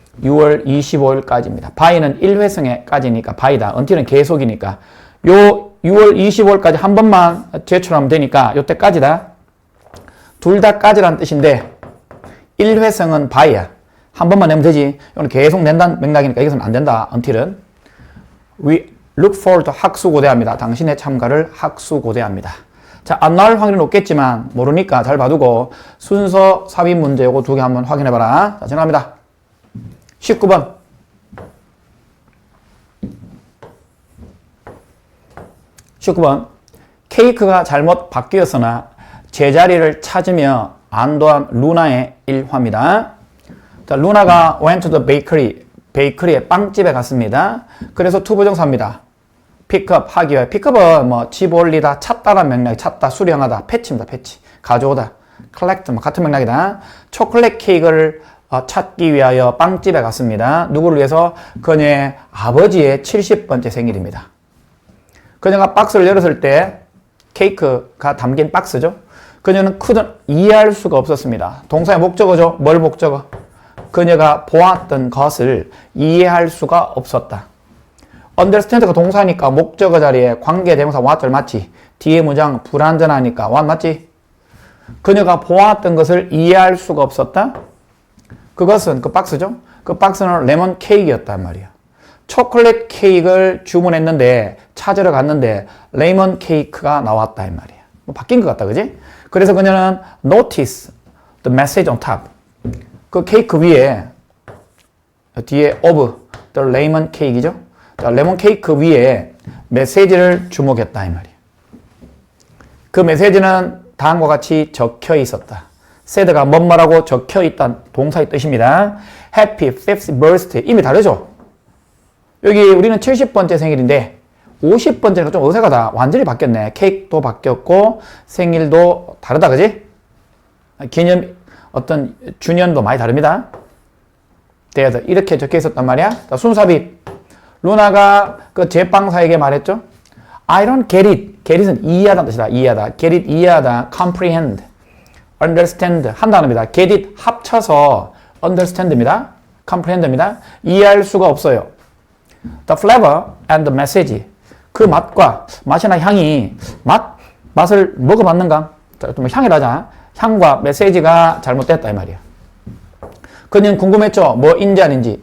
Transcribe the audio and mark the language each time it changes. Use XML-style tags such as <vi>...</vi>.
<ko>6월 25일까지입니다. by는 1회성에까지니까 by다. until은 계속이니까. 요 6월 25일까지 한 번만 제출하면 되니까 요때까지다. 둘 다까지란 뜻인데 1회성은 by야. 한 번만 내면 되지. 이건 계속 낸다는 맥락이니까 여기서는 안 된다. until은.</ko> <en>We look forward to</en> <ko>학수고대합니다. 당신의 참가를 학수고대합니다. 자, 안 나올 확률이 높겠지만 모르니까 잘 봐두고 순서 삽입 문제 요거 2개 한번 확인해봐라. 자, 지나갑니다. 19번. 케이크가 잘못 바뀌었으나 제자리를 찾으며 안도한 루나의 일화입니다. 자, 루나가</ko> <en>went to the bakery.</en> <ko>베이커리에 빵집에 갔습니다. 그래서 투부정사입니다. 픽업 하기 위해. 픽업은 뭐 집 올리다, 찾다라는 맥락이 찾다, 수령하다, 패치입니다. 패치. 가져오다. collect 뭐 같은 맥락이다. 초콜릿 케이크를 찾기 위하여 빵집에 갔습니다. 누구를 위해서? 그녀의 아버지의 70번째 생일입니다. 그녀가 박스를 열었을 때 케이크가 담긴 박스죠. 그녀는 이해할 수가 없었습니다. 동사의 목적어죠. 뭘 목적어? 그녀가 보았던 것을 이해할 수가 없었다. understand가 동사니까 목적어 자리에 관계대명사 what을 맞지? 뒤에 문장 불완전하니까 what 맞지? 그녀가 보았던 것을 이해할 수가 없었다. 그것은 그 박스죠. 그 박스는 레몬 케이크였단 말이야. 초콜릿 케이크를 주문했는데 찾으러 갔는데 레몬 케이크가 나왔다 이 말이야. 뭐 바뀐 것 같다, 그지? 그래서 그녀는</ko> <en>notice the message on top.</en> <ko>그 케이크 위에 뒤에 of the lemon cake이죠. 자, 레몬 케이크 위에 메시지를 주목했다 이 말이야. 그 메시지는 다음과 같이 적혀 있었다. said가 뭐뭐라고 적혀 있다는 동사의 뜻입니다.</ko> <en>Happy 5th birthday.</en> <ko>이미 다르죠? 여기 우리는 70번째 생일인데 50번째가 좀 어색하다. 완전히 바뀌었네. 케이크도 바뀌었고 생일도 다르다, 그지? 기념 어떤 주년도 많이 다릅니다. 대해서 이렇게 적혀 있었단 말이야. 자, 순삽입. 루나가 그 제빵사에게 말했죠.</ko> <en>I don't get it.</en> <ko>get it은 이해하다는 뜻이다. 이해하다. get it 이해하다. comprehend. understand 한단어입니다. get it 합쳐서 understand입니다. comprehend입니다. 이해할 수가 없어요.</ko> <en>The flavor and the message.</en> <ko>그 맛과 맛이나 향이 맛을 먹어봤는가? 좀 향이라자. 향과 메시지가 잘못됐다 이 말이야. 그는 궁금했죠. 뭐인지 아닌지.</ko>